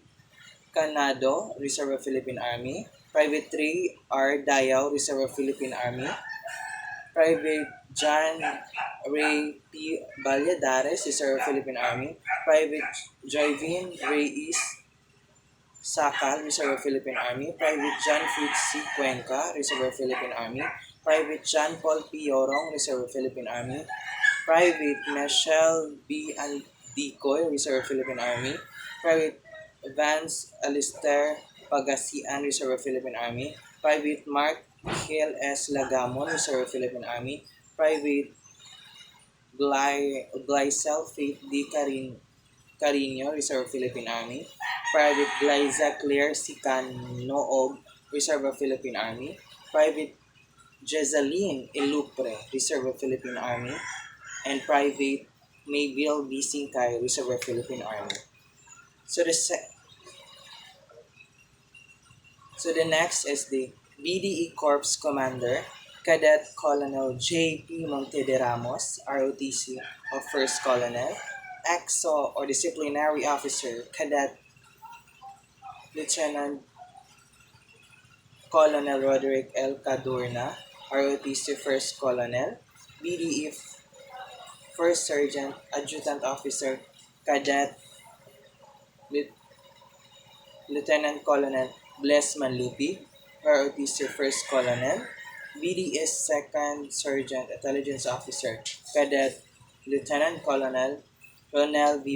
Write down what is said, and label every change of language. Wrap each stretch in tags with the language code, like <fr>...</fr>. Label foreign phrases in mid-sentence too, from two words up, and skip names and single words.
<en>Canado, Reserve of Philippine Army, Private Ray R. Dayaw, Reserve of Philippine Army, Private John Ray P. Valladares, Reserve of Philippine Army, Private Joyvin Reyes Sakal, Reserve of Philippine Army, Private John Fritz C. Cuenca, Reserve of Philippine Army, Private John Paul P. Yorong, Reserve of Philippine Army, Private Michelle B. Andicoy, Reserve of Philippine Army, Private Vance Alistair Pagasian, Reserve of Philippine Army, Private Mark Hill S. Lagamon, Reserve of Philippine Army, Private Glycel Faith D. Carino, Reserve of Philippine Army, Private Glyza Claire Sicanoog, Reserve of Philippine Army, Private Jezaline Ilupre, Reserve of Philippine Army, and Private Mayville B. Singkay, Reserve of Philippine Army. So the next is the BDE Corps Commander, Cadet Colonel J.P. Montederamos, ROTC of First Colonel, EXO or Disciplinary Officer, Cadet Lieutenant Colonel Roderick L. Cadorna, ROTC First Colonel, BDE First Sergeant Adjutant Officer, Cadet Lieutenant Colonel Bless Manlupi, ROTC First Colonel, BDS Second Sergeant Intelligence Officer, Cadet Lieutenant Colonel Ronel V.</en>